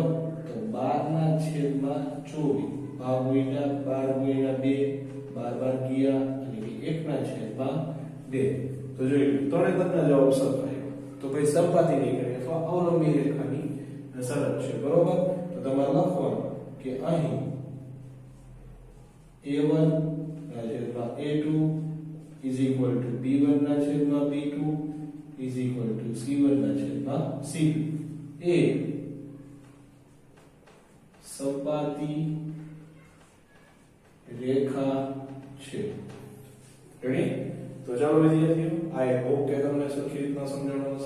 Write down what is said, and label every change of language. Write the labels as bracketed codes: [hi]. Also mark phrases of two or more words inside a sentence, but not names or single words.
[gu] તો 12 ના છેદમાં 24 ભાગ વૈધા 12 ગુણ્યા 2 12 ગયા એટલે કે 1 ના છેદમાં 2. તો જોઈ ત્રણે પદના જવાબ સરખા. તો ભાઈ સપાટી રેખા અથવા અવલંબી રેખાની શરત છે બરોબર. તો તમારે લખવાનું કે અહીં a1 ના છેદમાં a2 [en] is equal to [gu] b1 ના છેદમાં b2 [en] is equal to [gu] c1 ના છેદમાં c2 એ સપાટી રેખા છે. રેડી? તો ચાલો વિદ્યાર્થીઓ [en] I hope [gu] કે તમને સરખી રીતના સમજાણું હશે.